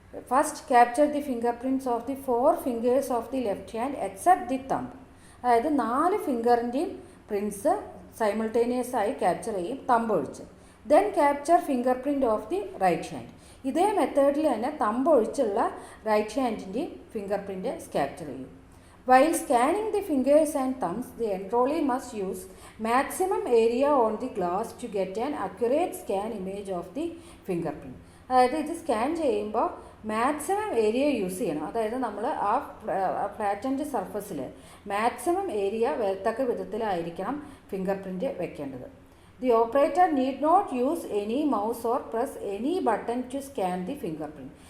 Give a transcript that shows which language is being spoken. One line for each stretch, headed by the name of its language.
English: First capture the finger prints of the 4 fingers of the left hand except the thumb.
Malayalam: അതായത് 4 ഫിംഗറിൻ്റെയും prints simultaneous ആയി capture ചെയ്യും, thumb ഒഴിച്ച്.
English: Then capture finger print of the right hand.
Malayalam: ഇതേ മെത്തേഡിൽ തന്നെ thumb ഒഴിച്ചുള്ള right ഹാൻഡിൻ്റെയും finger print capture ചെയ്യും.
English: While scanning the fingers and thumbs, the enrollee must use maximum area on the glass to get an accurate scan image of the fingerprint.
Malayalam: അതായത് ഇത് scan ചെയ്യുമ്പോൾ maximum area use ചെയ്യണം. അതായത് നമ്മൾ ആ flattened സർഫസിൽ maximum area വരത്തക്ക വിധത്തിലായിരിക്കണം finger print വെക്കേണ്ടത്.
English: The operator need not use any mouse or press any button to scan the finger print.